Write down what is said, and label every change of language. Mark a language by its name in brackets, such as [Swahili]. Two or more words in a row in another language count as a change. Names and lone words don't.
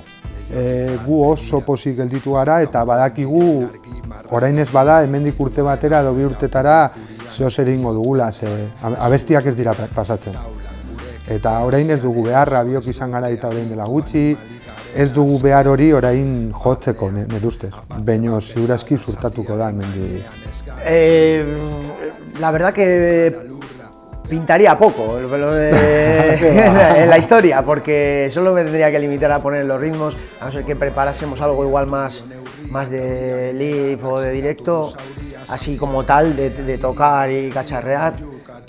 [Basque] Gu oso pozik gelditu gara eta badakigu orain ez bada hemendik urte batera edo 2 urtetara zeozer egingo dugula, abestiak ez dira pasatzen. Eta orain ez dugu beharra, biok izan gara eta orain dela gutxi, ez dugu behar hori orain jotzeko, nire ustez. Baina ziurazki zurtatuko da hemendik. [Spanish] La verdad que pintaría poco en la historia, porque solo me tendría que limitar a poner los ritmos, a no ser que preparásemos algo igual más de live o de directo, así como tal, de tocar y cacharrear.